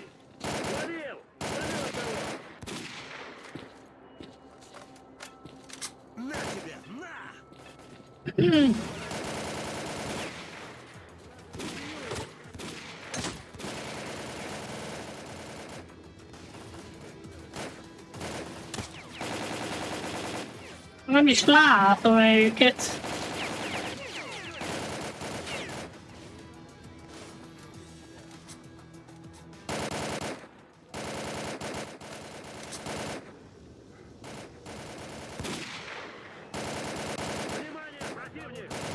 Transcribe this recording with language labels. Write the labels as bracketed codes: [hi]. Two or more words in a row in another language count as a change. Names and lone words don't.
[ru] Словил! Словил одного! На тебе! На! [hu] Nem is látom őket. [ru] Внимание, противник!